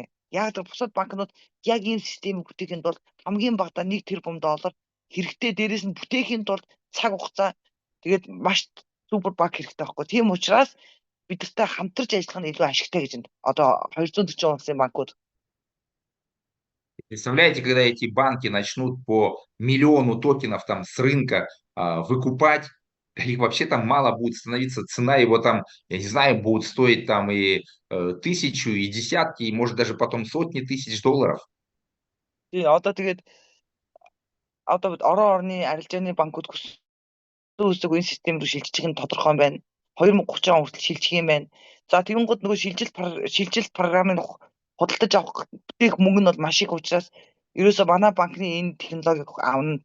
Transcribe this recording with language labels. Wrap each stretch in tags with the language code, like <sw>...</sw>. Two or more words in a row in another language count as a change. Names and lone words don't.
<mn>Яг л бусад банкнууд яг энэ системийг бүтээхэд бол хамгийн багадаа 1 тэрбум доллар хэрэгтэй, дээрээс нь бүтээхийн тулд цаг хугацаа тэгээд маш супер баг хэрэгтэй байхгүй. Тийм учраас бидэртэй хамтарч ажиллах нь илүү ашигтай гэж байна. Одоо 240 улсын банкуд.</mn> <ru>Представляете, когда эти банки начнут по миллиону токенов там с рынка выкупать, их вообще там мало будет становиться, цена его там, я не знаю, будет стоить там и тысячу, и десятки, и может даже потом сотни тысяч долларов.</ru> <mn>Тий, одоо тэгээд одоо орон орны арилжааны банкуд үсэг энэ систем рүү шилжих нь тодорхой юм байна. 2030 он хүртэл шилжих юм байна. За тэгэнгүүт нөгөө шилжилт програмыг худалдаж авах бүтээх мөнгө нь бол маш их учраас ерөөсө манай банкны энэ технологиг авна.</mn>